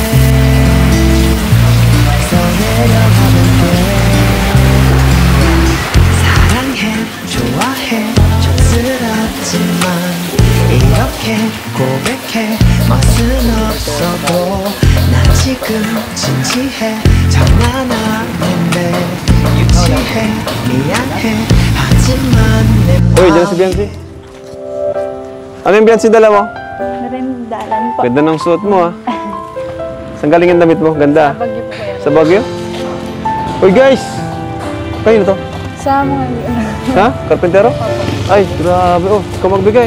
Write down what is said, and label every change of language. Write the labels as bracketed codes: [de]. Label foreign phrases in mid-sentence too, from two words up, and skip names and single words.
[ko] 써내려가면 돼 사랑해 좋아해 촌스럽지만 이렇게 고백해 멋은 없어도 난 지금 진지해 장난하는데 유치해 미안해 하지만 내 [tl] Uy, dyan si Viancy. Ano yung Viancy dala mo? Narindalan po. Ganda ng suot mo, ah. Saan galing ang damit mo? Ganda. Bagyo po yan. Sa Baguio? Uy, guys! Kanino to? Sa mga Ha? Karpentero? Ay, grabe. Oh, ikaw magbigay.